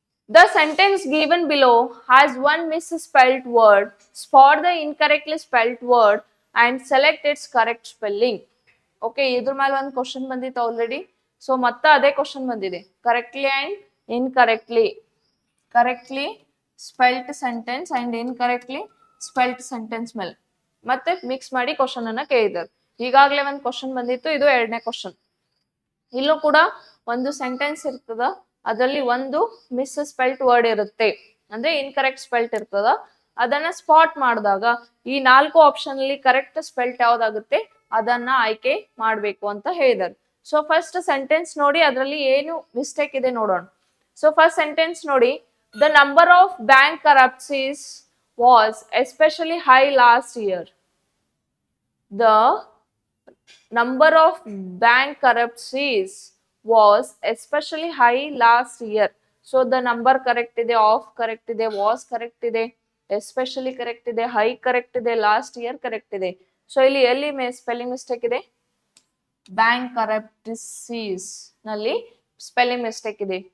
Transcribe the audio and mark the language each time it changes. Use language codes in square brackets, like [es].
[en] The sentence given below has one misspelled word. Spot the incorrectly spelled word and select its correct spelling. [kn] Okay, ಇದ್ರ ಮೇಲೆ ಒಂದು question ಬಂದಿತ್ತು already. So ಮತ್ತೆ ಅದೇ question ಬಂದಿದೆ, correctly and incorrectly. Correctly spelt sentence and incorrectly spelt sentence ಮೇಲೆ ಮತ್ತೆ mix ಮಾಡಿ ಕ್ವಶನ್ ಅನ್ನ ಕೇಳಿದ್ದಾರೆ. ಈಗಾಗಲೇ ಒಂದು ಕ್ವಶನ್ ಬಂದಿತ್ತು, ಇದು ಎರಡನೇ ಕ್ವಶನ್. ಇಲ್ಲೂ ಕೂಡ ಒಂದು ಸೆಂಟೆನ್ಸ್ ಇರ್ತದ, ಅದರಲ್ಲಿ ಒಂದು ಮಿಸ್ ಸ್ಪೆಲ್ಟ್ ವರ್ಡ್ ಇರುತ್ತೆ, ಅಂದ್ರೆ ಇನ್ಕರೆಕ್ಟ್ ಸ್ಪೆಲ್ಟ್ ಇರ್ತದ. ಅದನ್ನ ಸ್ಪಾಟ್ ಮಾಡಿದಾಗ ಈ 4 ಆಪ್ಷನ್ ಅಲ್ಲಿ ಕರೆಕ್ಟ್ ಸ್ಪೆಲ್ಟ್ ಯಾವ್ದಾಗುತ್ತೆ ಅದನ್ನ ಆಯ್ಕೆ ಮಾಡ್ಬೇಕು ಅಂತ ಹೇಳಿದಾರೆ. ಸೊ ಫಸ್ಟ್ ಸೆಂಟೆನ್ಸ್ ನೋಡಿ, ಅದರಲ್ಲಿ ಏನು ಮಿಸ್ಟೇಕ್ ಇದೆ ನೋಡೋಣ. [en] So first sentence ನೋಡಿ, the number of bank corruptions was especially high last year. ದ number of bank corruptions was especially high last year. So the number correct ಇದೆ, of correct ಇದೆ, was correct ಇದೆ, especially correct ಇದೆ, high correct ಇದೆ, last year correct ಇದೆ. [kn] So ಇಲ್ಲಿ ಎಲ್ಲಿ spelling mistake ಇದೆ, bank ಕರಪ್ಸಿಸ್ ನಲ್ಲಿ ಸ್ಪೆಲ್ಲಿಂಗ್ ಮಿಸ್ಟೇಕ್ ಇದೆ.